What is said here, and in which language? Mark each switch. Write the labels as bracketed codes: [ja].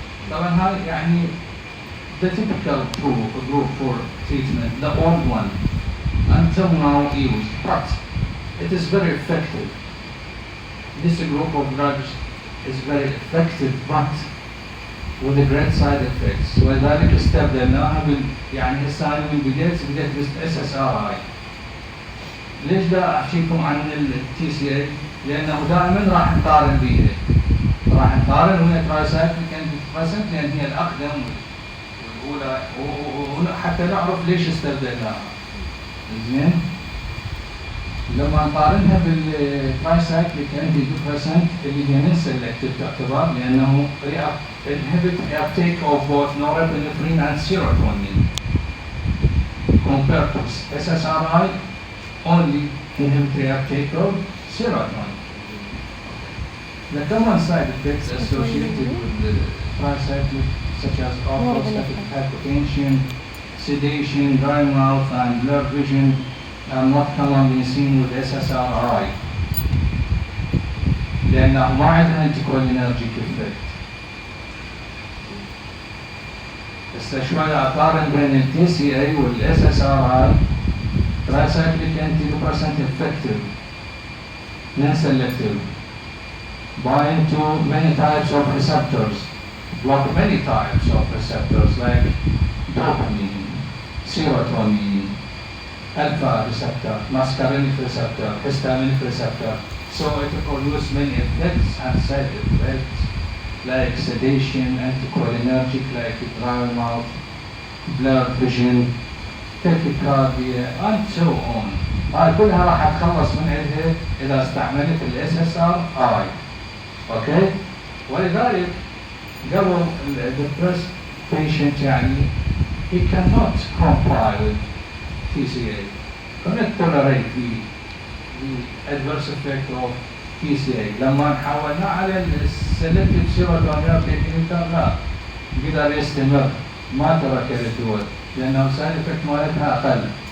[ar] طبعا هاي يعني [en] the typical group for treatment, the old one, until now used, but it is very effective. This group of drugs is very effective, but with the great side effects. [ar] ولذلك استبدلناها يعني هسه من بديت SSRI. ليش دا احكيكم عن التي سي اي؟ لانه دائما راح نقارن بيها. راح نقارن وهي ترايسايكليك انتيديبريسنت لان هي الاقدم والاولى وحتى نعرف ليش استبدلناها. زين؟ لما نقارنها بالترايسايكليك انتيديبريسنت اللي هي من سلكتيف تعتبر لانه [en] inhibit uptake of both norepinephrine and serotonin compared to SSRI only inhibit the uptake of serotonin. The common side effects associated with the tricyclic such as orthostatic hypotension, sedation, dry mouth and blurred vision are not commonly seen with SSRI [ar] لأنه ما عندها [en] anticholinergic effect. [ar] هسه شوي اقارن بين التي سي اي والاس اس ار اي. [en] tricyclic antidepressant effective, non-selective, bind to many types of receptors, block many types of receptors like dopamine, serotonin, alpha receptor, muscarinic receptor, histaminic receptor. So it produces many effects and side effects like sedation, anticholinergic like dry mouth, blurred vision, tachycardia, and so on. [ar] هاي كلها راح اتخلص من عندها اذا استعملت الاس اس ار اي. اوكي؟ ولذلك قبل الدبرست [en] patient يعني he cannot comply with TCA, cannot tolerate the adverse effect of TCA. [ar] لما حولناه على السلكتيف سيروتونيرجيك انهبيتور لا، قدر يستمر ما ترك الدول لأنه سايد افكت مالتها أقل.